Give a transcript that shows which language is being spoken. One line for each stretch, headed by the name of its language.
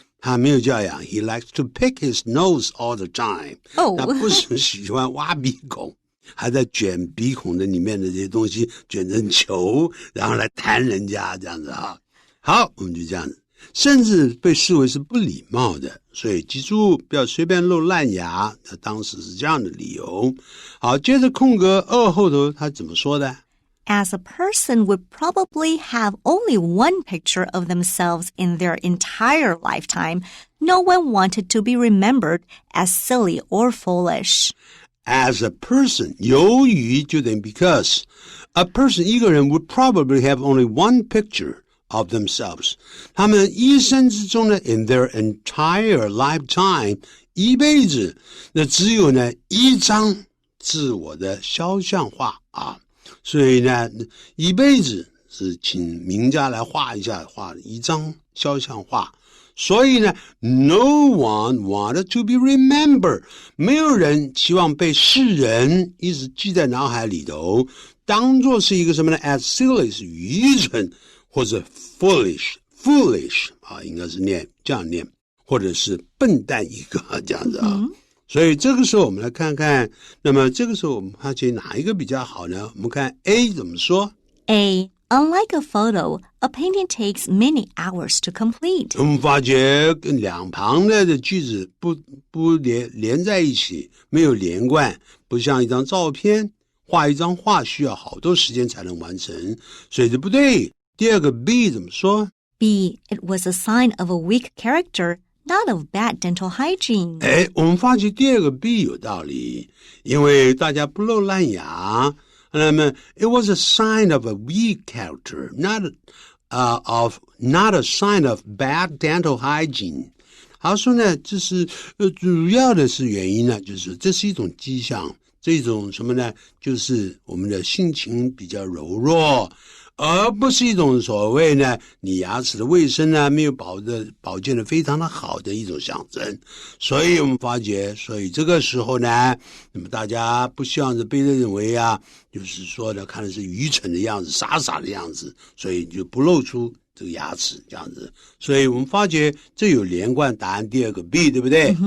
Chinese: 他没有教养
English: ，he likes to pick his nose all the time.
Chinese: 他不是喜欢挖鼻孔，还在卷鼻孔的里面的这些东西，卷成球，然后来弹人家这样子啊。好，我们就这样子，甚至被视为是不礼貌的，所以记住不要随便露烂牙，当时是这样的理由。好，接着空格2后头他怎么说的
English: ？As a person would probably have only one picture of themselves in their entire lifetime, no one wanted to be remembered as silly or foolish. As a person,
Chinese: 由于就等于
English: because. A person,
Chinese: 一个人
English: would probably have only one picture of themselves.
Chinese: 他们一生之中呢
English: in their entire lifetime,
Chinese: 一辈子，那只有呢一张自我的肖像画啊。所以呢，一辈子是请名家来画一下，画一张肖像画。所以呢 ，
English: no one wanted to be remembered，
Chinese: 没有人期望被世人一直记在脑海里头，当作是一个什么呢 ？
English: as silly
Chinese: 是愚蠢，或者 foolish 啊，应该是这样念，或者是笨蛋一个这样子啊。所以这个时候我们来看看，那么这个时候我们发觉哪一个比较好呢？我们看 A 怎么说
English: A. Unlike a photo, a painting takes many hours to complete.
Chinese: 我们发觉两旁的句子不连在一起，没有连贯，不像一张照片，画一张画需要好多时间才能完成，所以这不对。第二个 B 怎么说
English: B. It was a sign of a weak character.Not of bad dental hygiene.
Chinese: 我们发觉第二个 B 有道理，因为大家不露烂牙，那么
English: it was a sign of a weak character, not a sign of bad dental hygiene.
Chinese: 他说呢，这是主要的是原因呢，就是这是一种迹象，这种什么呢？就是我们的性情比较柔弱。而不是一种所谓呢，你牙齿的卫生呢没有保健的非常的好的一种象征，所以我们发觉，所以这个时候呢，那么大家不希望是被认为啊，就是说呢，看的是愚蠢的样子、傻傻的样子，所以就不露出这个牙齿这样子，所以我们发觉这有连贯，答案第二个 B 对不对